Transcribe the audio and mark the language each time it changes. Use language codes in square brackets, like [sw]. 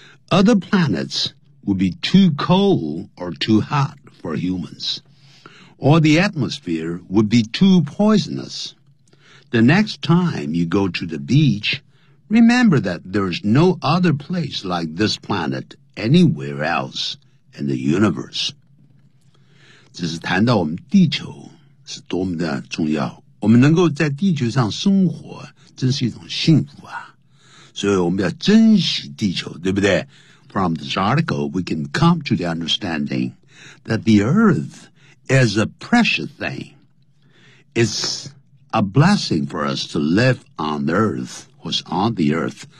[en] Other planets would be too cold or too hot for humans, or the atmosphere would be too poisonous. The next time you go to the beach, remember that there's no other place like this planet anywhere else in the universe. [zh] 这是谈到我们地球是多么的重要，我们能够在地球上生活真是一种幸福啊，所以我们要珍惜地球，对不对？ [en] From this article, we can come to the understanding that the Earth is a precious thing. It's a blessing for us to live on the Earth, who's on the Earth.